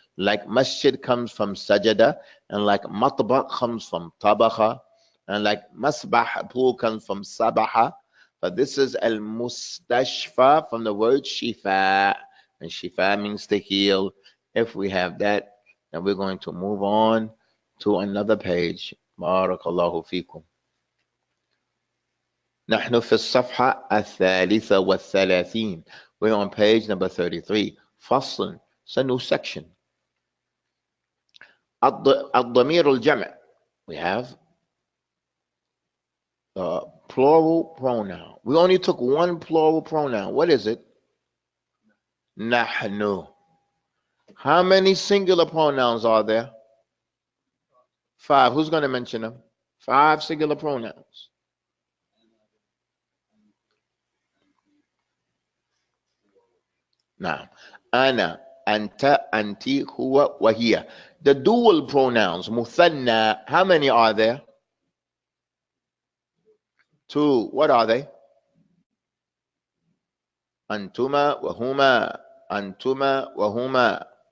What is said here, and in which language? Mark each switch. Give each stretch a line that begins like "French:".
English: Like masjid comes from sajada, and like matbaq comes from tabaha, and like masbah, pool comes from sabaha. But this is al-mustashfa from the word shifa. And shifa means to heal. If we have that, and we're going to move on to another page. Barakallahu fikum.
Arabic: نحن في الصفحة الثالثة والثلاثين.
English: We're on page number 33. فصل. It's a new section.
Arabic: الضمير الجمع.
English: We have the plural pronoun. We only took one plural pronoun. What is it? نحن. How many singular pronouns are there? 5. Who's going to mention them? 5 singular pronouns. Now,
Arabic: أنا, أنت, أنتِ, هو, وهي.
English: The dual pronouns, مثنى, how many are there? 2. What are they?
Arabic: أنتما وهما. أنتما وهما.